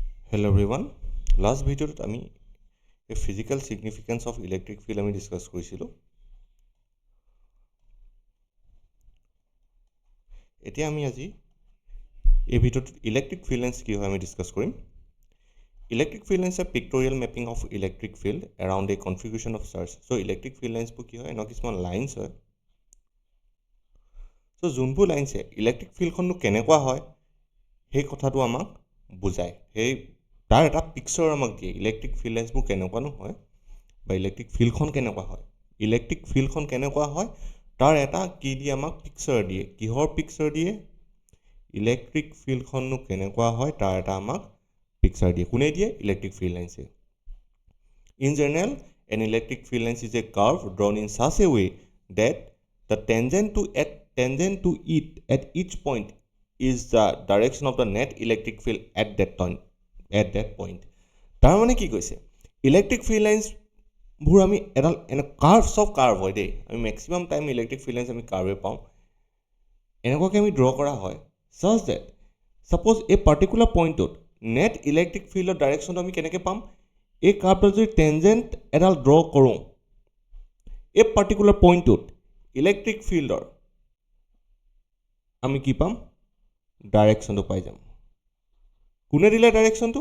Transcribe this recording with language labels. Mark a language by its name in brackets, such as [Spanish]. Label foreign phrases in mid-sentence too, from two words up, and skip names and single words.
[English] Hello everyone. Last video আমি a physical significance of electric field [Assamese] আমি ডিসকাস কৰিছিলো। এতিয়া আমি আজি এই ভিডিওত [English] electric field lines [Assamese] কি হয় আমি ডিসকাস কৰিম। [English] electric field lines a pictorial mapping of electric field around a configuration of charge. [Assamese] So [English] electric field lines [Assamese] কি হয় ন কিছুমান লাইন্স হয়। So যোনবোৰ লাইন্সে [English] electric fieldখননো [Assamese] কেনেকুৱা হয় সেই কথাটো আমাক বুজায়। সেই তাৰ এটা পিকচাৰ আমাক দিয়ে [English] electric field linesবোৰ [Assamese] কেনেকুৱানো হয় বা [English] electric fieldখন [Assamese] কেনেকুৱা হয়। [English] electric fieldখন [Assamese] কেনেকুৱা হয় তাৰ এটা কি দিয়ে আমাক পিকচাৰ দিয়ে। কিহৰ পিকচাৰ দিয়ে? [English] electric fieldখননো [Assamese] কেনেকুৱা হয় তাৰ এটা আমাক পিকচাৰ দিয়ে। কোনে দিয়ে? [English] electric field linesে। In general, an electric field lines is a curve drawn in such a way that the tangent to it at each point is the direction of the net electric field at that point. [Assamese] তাৰ মানে কি কৈছে? [English] electric field linesবোৰ [Assamese] আমি এডাল কাৰ্ভ হয় দেই। আমি [English] maximum time electric field lines [Assamese] আমি কাৰ্ভে পাওঁ। এনেকুৱাকৈ আমি ড্ৰ কৰা হয় [English] such that suppose [Assamese] এই [English] particular pointটোত net electric fieldৰ directionটো [Assamese] আমি কেনেকৈ পাম? এই কাৰ্ভটোত যদি টেঞ্জেণ্ট এডাল ড্ৰ কৰোঁ এই [English] particular pointটোত electric fieldৰ [Assamese] আমি কি পাম? ডাইৰেকশ্যনটো পাই যাম। কোনে দিলে ডাইৰেকশ্যনটো?